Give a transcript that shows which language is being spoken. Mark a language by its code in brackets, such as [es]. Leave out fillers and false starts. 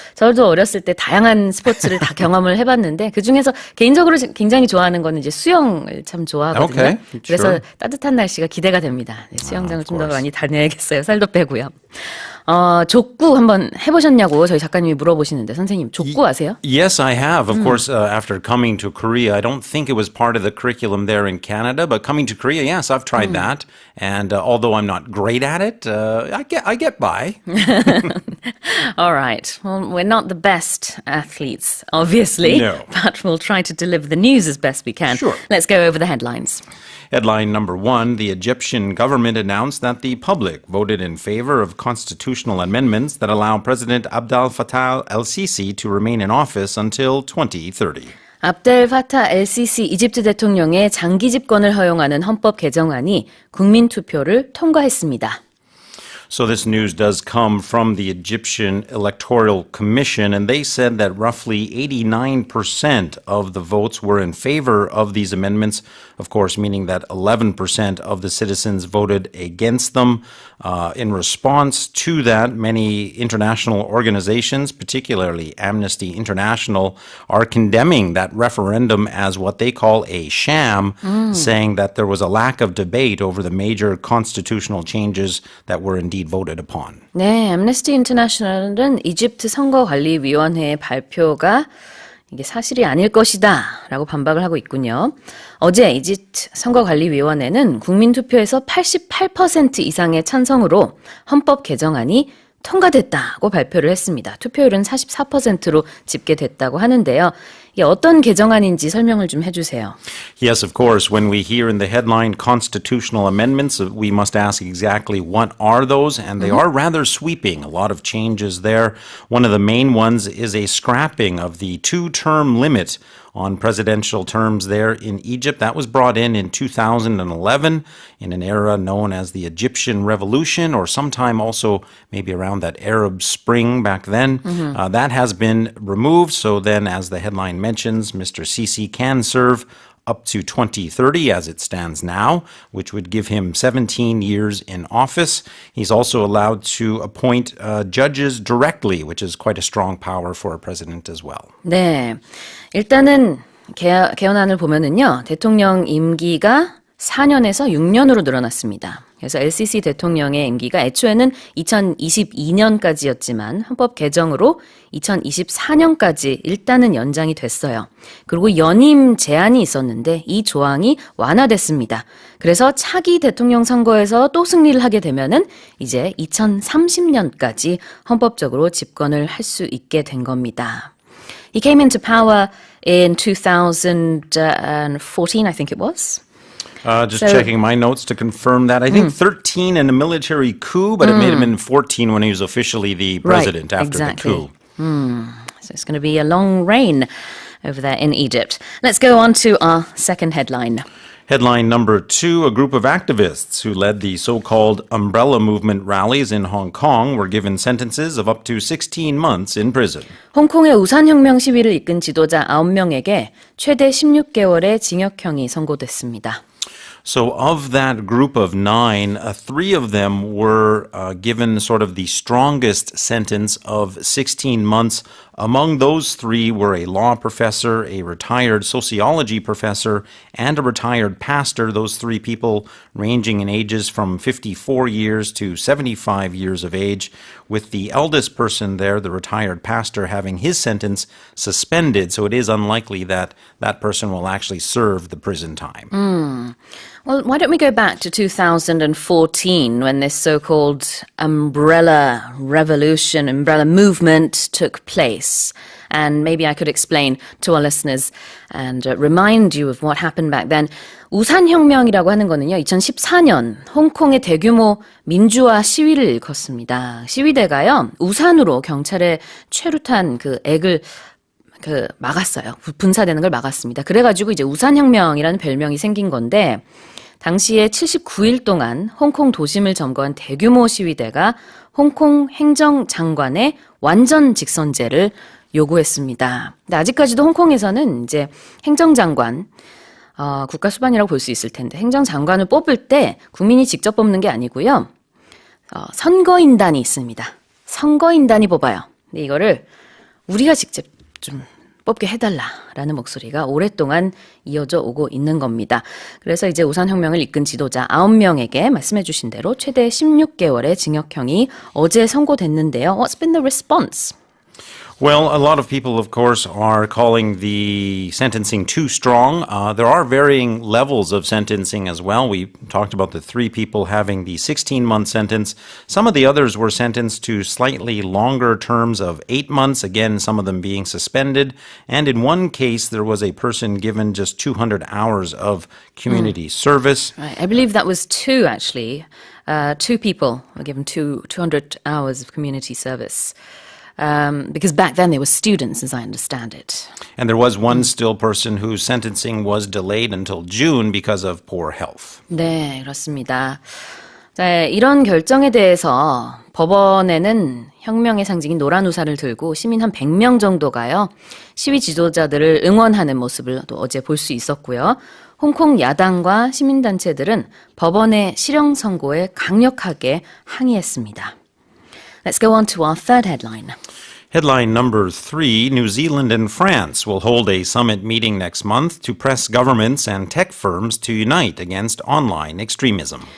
[ko] 저도 어렸을 때 다양한 스포츠를 다 경험을 해봤는데 그 중에서 개인적으로 굉장히 좋아하는 거는 이제 수영을 참 좋아하거든요. [en] Okay, [ko] 그래서 [en] sure. [ko] 따뜻한 날씨가 기대가 됩니다. 네, 수영장을 좀 더 [en] course. [ko] 많이 다녀야겠어요. 살도 빼고요. 족구 한번 해보셨냐고 저희 작가님이 물어보시는데 선생님 족구 아세요? [en] Yes, I have. Of course, after coming to Korea, I don't think it was part of the curriculum there in Canada, but coming to Korea, yes, I've tried that. And although I'm not great at it, I get by. All right. Well, we're not the best athletes, obviously, No. but we'll try to deliver the news as best we can. Sure. Let's go over the headlines. Headline number one, the Egyptian government announced that the public voted in favor of constitutional amendments that allow President Abdel Fattah el-Sisi to remain in office until 2030. [ko] 압델 파타 LCC 이집트 대통령의 장기 집권을 허용하는 헌법 개정안이 국민 투표를 통과했습니다. [en] So this news does come from the Egyptian Electoral Commission, and they said that roughly 89% of the votes were in favor of these amendments, of course, meaning that 11% of the citizens voted against them. In response to that, many international organizations, particularly Amnesty International, are condemning that referendum as what they call a sham, saying that there was a lack of debate over the major constitutional changes that were indeed voted upon. [ko] 네, Amnesty International은 이집트 선거관리위원회의 발표가 이게 사실이 아닐 것이다 라고 반박을 하고 있군요. 어제 이집트 선거관리위원회는 국민투표에서 88% 이상의 찬성으로 헌법 개정안이 통과됐다고 발표를 했습니다. 투표율은 44%로 집계됐다고 하는데요. 이게 어떤 개정안인지 설명을 좀 해주세요. [en] Yes, of course. When we hear in the headline constitutional amendments, we must ask exactly what are those, and they are rather sweeping. A lot of changes there. One of the main ones is a scrapping of the two-term limit on presidential terms there in Egypt. That was brought in 2011 in an era known as the Egyptian Revolution, or sometime also maybe around that Arab Spring back then. That has been removed. So then, as the headline mentions, Mr. Sisi can serve up to 2030 as it stands now, which would give him 17 years in office. He's also allowed to appoint judges directly, which is quite a strong power for a president as well. [ko] 네, 일단은 개헌안을 보면은요, 대통령 임기가 4년에서 6년으로 늘어났습니다. 그래서 LCC 대통령의 임기가 애초에는 2022년까지였지만 헌법 개정으로 2024년까지 일단은 연장이 됐어요. 그리고 연임 제한이 있었는데 이 조항이 완화됐습니다. 그래서 차기 대통령 선거에서 또 승리를 하게 되면은 이제 2030년까지 헌법적으로 집권을 할 수 있게 된 겁니다. [en] He came into power in 2014, I think it was. Just checking my notes to confirm that. I think 13 in a military coup, but it made him in 14 when he was officially the president after the coup. So it's going to be a long reign over there in Egypt. Let's go on to our second headline. Headline number two, a group of activists who led the so-called umbrella movement rallies in Hong Kong were given sentences of up to 16 months in prison. [ko] 홍콩의 우산혁명 시위를 이끈 지도자 9명에게 최대 16개월의 징역형이 선고됐습니다. [en] So of that group of 9, 3 of them were given sort of the strongest sentence of 16 months. Among those 3 were a law professor, a retired sociology professor, and a retired pastor. Those 3 people ranging in ages from 54 years to 75 years of age, with the eldest person there, the retired pastor, having his sentence suspended. So it is unlikely that that person will actually serve the prison time. Well, why don't we go back to 2014 when this so-called umbrella revolution, umbrella movement took place. And maybe I could explain to our listeners and remind you of what happened back then. [ko] 우산혁명이라고 하는 거는요, 2014년 홍콩의 대규모 민주화 시위를 일컫습니다. 시위대가요, 우산으로 경찰의 최루탄 그 액을 막았어요. 분사되는 걸 막았습니다. 그래가지고 이제 우산혁명이라는 별명이 생긴 건데, 당시에 79일 동안 홍콩 도심을 점거한 대규모 시위대가 홍콩 행정장관의 완전 직선제를 요구했습니다. 근데 아직까지도 홍콩에서는 이제 행정장관, 국가 수반이라고 볼 수 있을 텐데, 행정장관을 뽑을 때 국민이 직접 뽑는 게 아니고요. 선거인단이 있습니다. 선거인단이 뽑아요. 근데 이거를 우리가 직접 좀 뽑게 해달라라는 목소리가 오랫동안 이어져 오고 있는 겁니다. 그래서 이제 우산혁명을 이끈 지도자 9명에게 말씀해 주신 대로 최대 16개월의 징역형이 어제 선고됐는데요. [en] What's been the response? Well, a lot of people, of course, are calling the sentencing too strong. There are varying levels of sentencing as well. We talked about the 3 people having the 16-month sentence. Some of the others were sentenced to slightly longer terms of 8 months, again, some of them being suspended. And in one case, there was a person given just 200 hours of community service. Right. I believe that was 2, actually. 2 people were given 200 hours of community service. Because back then they were students, as I understand it. And there was one still person whose sentencing was delayed until June because of poor health. [ko] 네, 그렇습니다. 네, 이런 결정에 대해서 법원에는 혁명의 상징인 노란 우산을 들고 시민 한 100명 정도가요, 시위 지도자들을 응원하는 모습을 또 어제 볼 수 있었고요. 홍콩 야당과 시민단체들은 법원의 실형 선고에 강력하게 항의했습니다. [en] Let's go on to our third headline. Headline number 3, New Zealand and France will hold a summit meeting next month to press governments and tech firms to unite against online extremism.